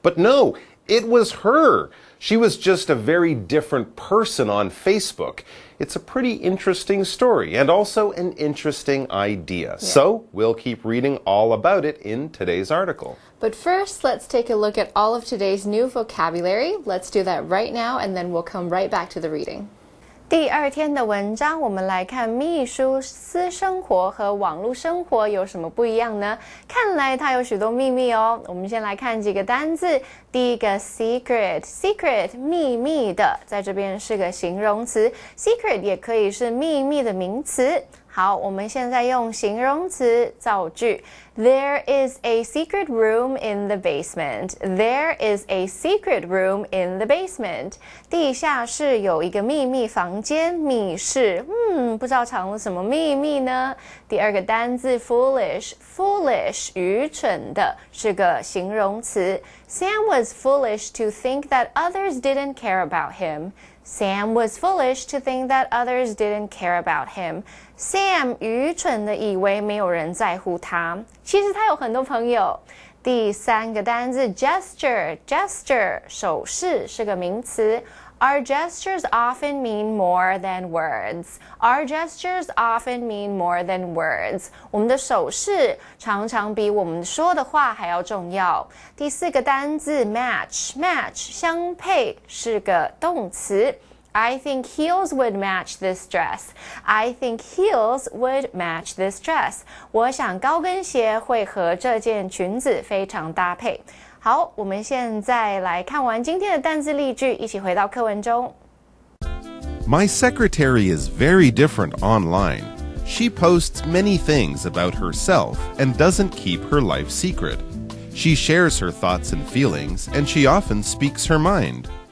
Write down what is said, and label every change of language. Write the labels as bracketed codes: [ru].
[en] But no, it was her. She was just a very different person on Facebook. It's a pretty interesting story and also an interesting idea. Yeah. So we'll keep reading all about it in today's article. But first, let's take a look at all of today's new vocabulary. Let's do that right now, and then we'll come right back to the reading. [zh] 第二天的文章，我们来看秘书私生活和网络生活有什么不一样呢？看来它有许多秘密哦。我们先来看几个单字。第一个 secret 秘密的，在这边是个形容词 ，secret 也可以是秘密的名词。好，我们现在用形容词造句。 [en] There is a secret room in the basement. There is a secret room in the basement. [zh] 地下室有一个秘密房间，密室。不知道藏了什么秘密呢？第二个单字 foolish 愚蠢的，是个形容词。 [en] Sam was foolish to think that others didn't care about him. Sam was foolish to think that others didn't care about him. [zh] Sam 愚蠢的以为没有人在乎他，其实他有很多朋友。第三个单字 gesture 手势是个名词。 [en] Our gestures often mean more than words. Our gestures often mean more than words. [zh] 我们的手势常常比我们说的话还要重要。第四个单字 match 相配是个动词。 [en] I think heels would match this dress. I think heels would match this dress. [zh] 我想高跟鞋会和这件裙子非常搭配。好，我们现在来看完今天的单字例句，一起回到课文中。 [en] My secretary is very different online. She posts many things about herself and doesn't keep her life secret. She shares her thoughts and feelings, and she often speaks her mind.